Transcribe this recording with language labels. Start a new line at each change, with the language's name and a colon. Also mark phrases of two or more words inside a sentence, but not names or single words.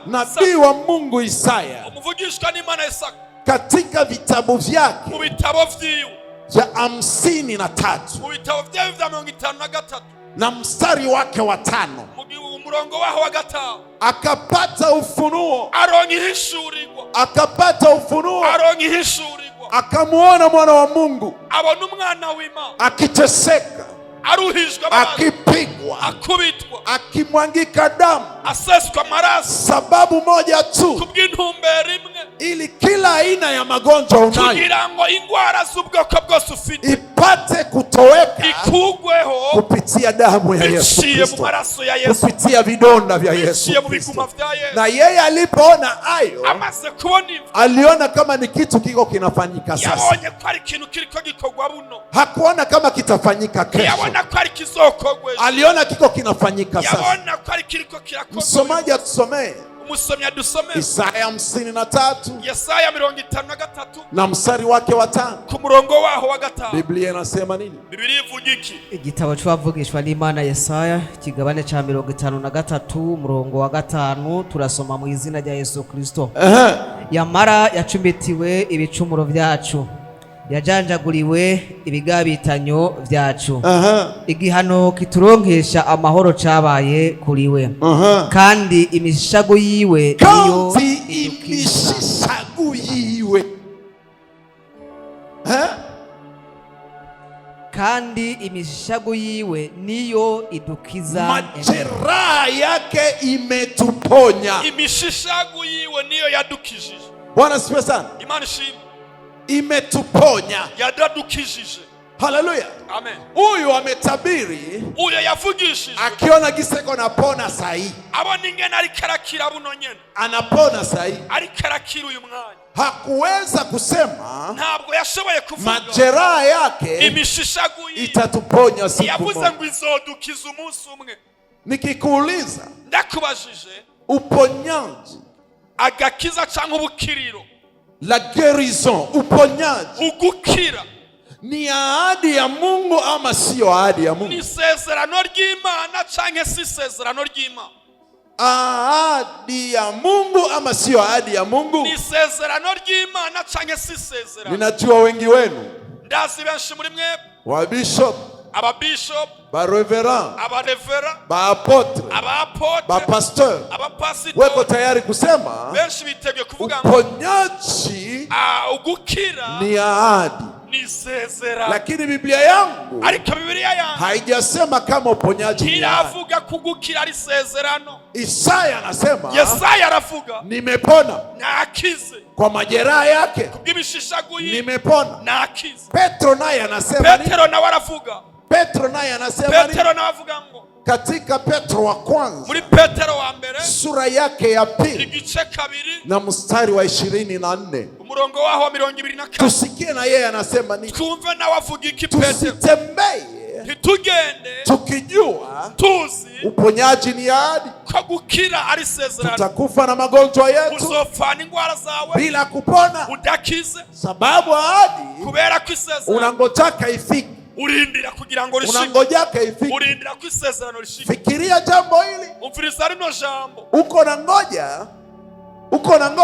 Swahili: nabii wa Mungu Isaya,
Rundi: umuvugishwa n'Imana Yesaya,
Swahili: katika vitabu vyake
Rundi: mu bitabo vyiwe vya 53 mu bitabo vyawe vya 53
Swahili: na mstari wake wa 5,
Rundi: umurongo waho wa 5,
Swahili: akapata ufunuo,
Rundi: aronka ihishurirwa,
Swahili: akapata ufunuo,
Rundi: aronka ihishurirwa,
Swahili: akamuona mwana wa Mungu
Rundi: abona umwana w'Imana
Swahili: akiteseka,
Rundi: aruhijwe,
Swahili: akipigwa,
Rundi: akubitwa,
Swahili: akimwangika damu,
Rundi: aseswa amaraso,
Swahili: sababu moja tu,
Rundi: kubw'intumbero imwe,
Swahili: ili kila aina ya magonjwa unayo
Rundi: kugira ngo ingwara z'ubwoko bwose ufite
Swahili: ipate kutoweka
Rundi: ikugweho
Swahili: kupitia damu ya Yesu
Rundi: biciye mu Kristo, maraso ya Yesu,
Swahili: kupitia vidonda vya Yesu
Rundi: biciye mu Kristo. biguma vya Yesu.
Swahili: Na yeye alipoona hayo,
Rundi: Amaze kubona ivyo,
Swahili: aliona kama ni kitu kiko kinafanyika sasa,
Rundi: yabonye ko ari ikintu kiriko gikorwa buno,
Swahili: hakuona kama kitafanyika kesho,
Rundi: yabona ko ari kizokorwa,
Swahili: aliona kiko kinafanyika sasa.
Rundi: yabona ko ari kiriko kirakorwa.
Swahili: Msomaji atusomee
Rundi: Umusomyi adusomee
Swahili: Isaya 53
Rundi: Yesaya 53
Swahili: na mstari wake wa 5.
Rundi: ku murongo waho wa 5.
Swahili: Biblia inasema nini?
Rundi: Biblia ivuga iki? Igitabo cy'abavugishwa n'Imana Yesaya kigabane ca 53 umurongo wa 5, turasoma mu izina rya Yesu Kristo. Yamara yacumbitiwe ibicumuro vyacu, yajanjaguriwe ibigabitanyo vyacu, igihano kituronkesha amahoro cabaye kuriwe, kandi imishago yiwe niyo imishago yiwe, kandi imishago yiwe niyo idukiza,
Swahili: majeraha yake imetuponya,
Rundi: imishishago yiwe niyo yadukijije.
Swahili: Bwana asifiwe sana.
Rundi: Imana ishimwe.
Swahili: Imetuponya,
Rundi: yadadukijije. Haleluya. Amen.
Swahili: Huyu ametabiri,
Rundi: uyo yavugishije,
Swahili: akiona giseko napona sahi,
Rundi: abona ingene ari karakira buno nyene,
Swahili: anapona sahi,
Rundi: ari karakira uyu mwanya.
Swahili: Hakuweza kusema,
Rundi: ntabwo yashoboye kuvuga
Swahili: majeraha yake
Rundi: imishishago
Swahili: itatuponya siku
Rundi: yavuze
Swahili: moja.
Rundi: ngo izodukiza umunsi umwe.
Swahili: Nikikuuliza,
Rundi: ndakubajije,
Swahili: uponyaji,
Rundi: agakiza cyangwa ubukiriro,
French: la guérison, uponyaji,
Rundi: ugukira,
Swahili: ni ahadi ya Mungu ama sio ahadi ya Mungu?
Rundi: ni isezerano ry'Imana cyangwa si isezerano ry'Imana?
Swahili: Ahadi ya Mungu ama sio ahadi ya Mungu?
Rundi: Ni isezerano ry'Imana cyangwa si isezerano?
Swahili: Ninajua wengi wenu,
Rundi: ndazi benshi muri mwe,
Swahili: wa bishop,
Rundi: aba bishop, ba reverend, aba reverend, ba apotre, aba apotre, ba pasteur, aba pastor,
Swahili: weko tayari kusema
Rundi: benshi biteguye kuvuga ngo
Swahili: uponyaji
Rundi: ugukira
Swahili: ni ahadi.
Rundi: ni isezerano.
Swahili: Lakini Biblia yangu
Rundi: ariko Biblia yangu
Swahili: haijasema kama uponyaji ni ahadi.
Rundi: iravuga kugukira ari isezerano.
Swahili: Isaya anasema,
Rundi: Yesaya aravuga
Swahili: nimepona
Rundi: nakize
Swahili: kwa majeraha yake,
Rundi: kubw'imishishago ye
Swahili: nimepona.
Rundi: nakize.
Swahili: Petro naye anasema,
Rundi: Petero nawe aravuga,
Swahili: Petro naye anasema,
Rundi: Petero nawe avuga ngo
Swahili: katika Petro wa kwanza
Rundi: muri Petero wa mbere
Swahili: sura yake ya pili
Rundi: igice 2
Swahili: na mstari wa 24,
Rundi: umurongo waho wa 24,
Swahili: tusikie na yeye anasema nini.
Rundi: twumve nawe avuga iki Petero.
Swahili: Tusitembee
Rundi: ntitugende
Swahili: tukijua
Rundi: tuzi
Swahili: uponyaji ni ahadi.
Rundi: ko gukira ari isezerano.
Swahili: Tutakufa na magonjwa yetu
Rundi: uzopfana ingwara zawe
Swahili: bila kupona,
Rundi: udakize,
Swahili: sababu ahadi
Rundi: kubera ko isezerano
Swahili: unangojaka ifike,
Rundi: urindira kugira ngo rishike,
Swahili: unangojaka ifike.
Rundi: urindira ko isezerano rishike.
Swahili: Fikiria jambo hili,
Rundi: umviriza rino jambo,
Swahili: uko na ngoja